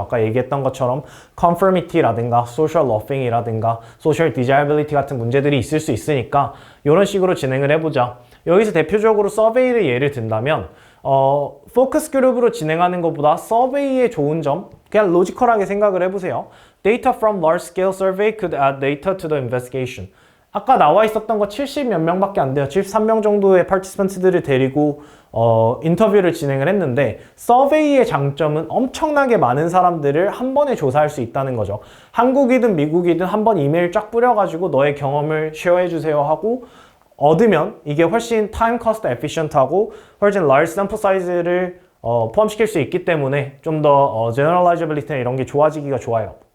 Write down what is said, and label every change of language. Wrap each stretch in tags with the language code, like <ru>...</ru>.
<ko>아까 얘기했던 것처럼 conformity라든가 social loafing이라든가 social desirability 같은 문제들이 있을 수 있으니까 이런 식으로 진행을 해보자. 여기서 대표적으로 서베이를 예를 든다면 포커스 그룹으로 진행하는 것보다 서베이의 좋은 점 그냥 로지컬하게 생각을 해보세요.</ko> <en>Data from large scale survey could add data to the investigation.</en> <ko>아까 나와 있었던 거 70 몇 명밖에 안 돼요. 73명 정도의 파티시펀트들을 데리고 인터뷰를 진행을 했는데 서베이의 장점은 엄청나게 많은 사람들을 한 번에 조사할 수 있다는 거죠. 한국이든 미국이든 한 번 이메일 쫙 뿌려가지고 너의 경험을 쉐어해 주세요 하고 얻으면 이게 훨씬 타임 커스트 에피션트하고 훨씬 large sample size를 포함시킬 수 있기 때문에 좀 더 generalizability나 이런 게 좋아지기가 좋아요.</ko>